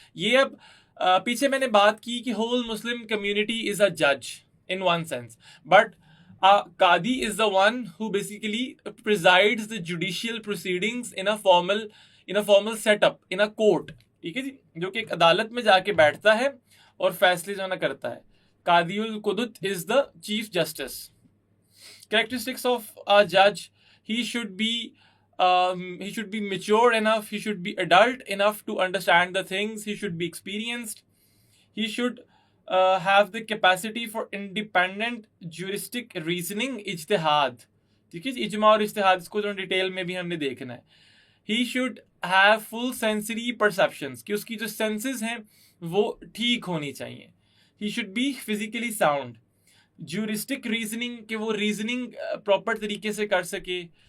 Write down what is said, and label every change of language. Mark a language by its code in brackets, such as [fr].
[ur] یہ اب پیچھے میں نے بات کی کہ [en] Whole Muslim community is اے جج in one sense, but Qazi is the one who basically پریزائڈز the judicial proceedings in a formal set up in a court. [ur] ٹھیک ہے جی. جو کہ ایک عدالت میں جا کے بیٹھتا ہے اور فیصلے جو نا کرتا ہے. [en] قاضی القدت is the chief justice. Characteristics of a judge: he should be mature enough, he should be adult enough to understand the things, he should be experienced, he should have the capacity for independent juristic reasoning, ijtihad. [ur] ٹھیک ہے جی. اجماع اور اجتہاد اس کو جو detail میں بھی ہم نے دیکھنا ہے. [en] He should have full sensory perceptions, [ur] کہ اس کی جو سینسز ہیں وہ ٹھیک ہونی چاہیے. [en] He should be physically sound. [ur] جورسٹک reasoning, کہ وہ ریزننگ پراپر طریقے سے کر سکے.